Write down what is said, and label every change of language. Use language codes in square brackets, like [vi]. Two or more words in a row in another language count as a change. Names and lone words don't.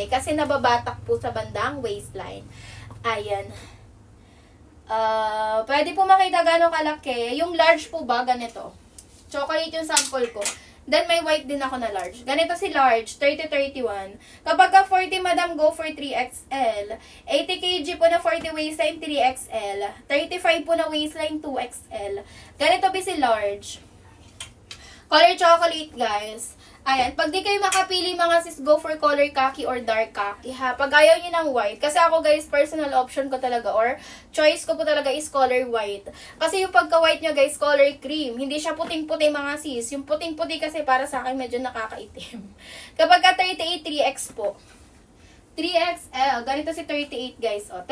[tl] Kasi nababatak po sa bandang waistline. Ayan. Pwede po makita gano'ng kalaki. Yung large po ba, ganito. Chocolate yung sample ko. Then, may white din ako na large. Ganito si large, 30-31. Kapag ka 40, [en] madam, go for 3XL. [tl] 80 kg po na 40 waistline, 3XL. 35 po na waistline, 2XL. Ganito ba si large? [en] Color chocolate, [tl] guys. Ayan, pag di kayo makapili mga sis, [en] go for color khaki or dark khaki, [tl] ha. Pag ayaw nyo ng white, kasi ako guys, [en] personal option [tl] ko talaga, or choice ko po talaga is [en] color white. [tl] Kasi yung pagka-white nyo guys, [en] color cream. [tl] Hindi siya puting-puti mga sis. Yung puting-puti kasi para sa akin medyo nakakaitim. Kapag ka 38, 3X po. 3XL, ganito si 38 guys, o.